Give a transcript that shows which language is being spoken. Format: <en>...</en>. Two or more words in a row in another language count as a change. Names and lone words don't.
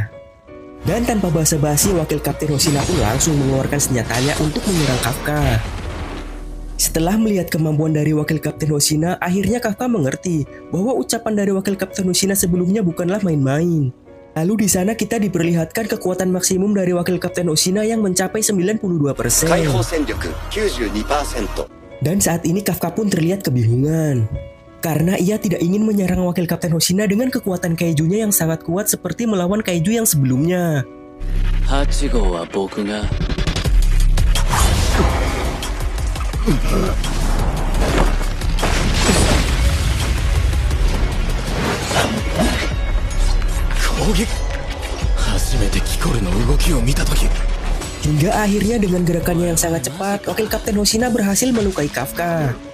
<id>Dan tanpa basa-basi, Wakil Kapten Hoshina pun langsung mengeluarkan senjatanya untuk menyerang Kafka. Setelah melihat kemampuan dari Wakil Kapten Hoshina, akhirnya Kafka mengerti bahwa ucapan dari Wakil Kapten Hoshina sebelumnya bukanlah main-main. Lalu di sana kita diperlihatkan kekuatan maksimum dari Wakil Kapten Hoshina yang mencapai 92%.</id> <ja>解放戦力 92%。</ja> <id>Dan saat ini Kafka pun terlihat kebingungan. Karena ia tidak ingin menyerang Wakil Kapten Hoshina dengan kekuatan kaijunya yang sangat kuat seperti melawan kaiju yang sebelumnya.</id> <ja>8 号は僕が</ja> <id>Hingga akhirnya dengan gerakannya yang sangat cepat, Wakil Kapten Hoshina berhasil melukai Kafka.</id>